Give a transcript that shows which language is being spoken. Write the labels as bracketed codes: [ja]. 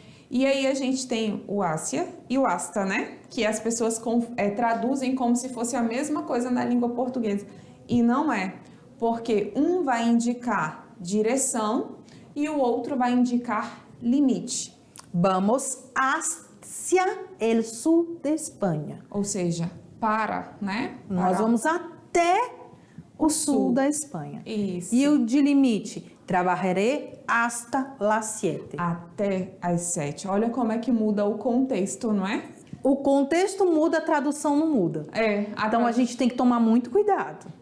[pt] E aí a gente tem o Ásia e o Asta, né? Que as pessoas traduzem como se fosse a mesma coisa na língua portuguesa. E não é, porque um vai indicar direção e o outro vai indicar limite. [es] Vamos hacia el sur de Espanha. [pt] Ou seja, né? Nós vamos até o sul da Espanha. Isso. E o de limite? [es] Trabalharé hasta las 7. [pt] Até às 7. Olha como é que muda o contexto, não é? O contexto muda, a tradução não muda. Então a gente tem que tomar muito cuidado.